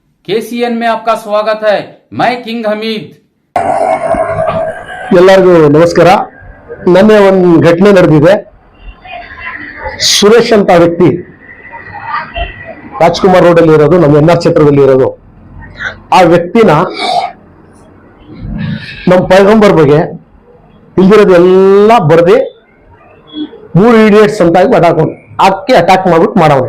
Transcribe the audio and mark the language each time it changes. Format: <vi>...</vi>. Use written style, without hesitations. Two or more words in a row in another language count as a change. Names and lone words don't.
<hi>केसीएन में आपका स्वागत है। मैं किंग हमीद।</hi> <kn>ಎಲ್ಲರಿಗೂ ನಮಸ್ಕಾರ. ನನ್ನೆ ಒಂದು ಘಟನೆ ನಡೆದಿದೆ. ಸುರೇಶ್ ಅಂತ ವ್ಯಕ್ತಿ ರಾಜ್ಕುಮಾರ್ ರೋಡ್ ಅಲ್ಲಿ ಇರೋದು, ನಮ್ಮ ಎನ್ಆರ್ ಕ್ಷೇತ್ರದಲ್ಲಿ ಇರೋದು. ಆ ವ್ಯಕ್ತಿನ ನಮ್ಮ ಪೈಗಂಬರ್ ಬಗ್ಗೆ ಇಲ್ದಿರೋದು ಎಲ್ಲ ಬರ್ದಿ 3 ಇಡಿಯಟ್ಸ್ ಅಂತ ಅಟ್ಯಾಕ್ ಮಾಡ್ಬಿಟ್ಟು ಮಾಡವನೆ.</kn>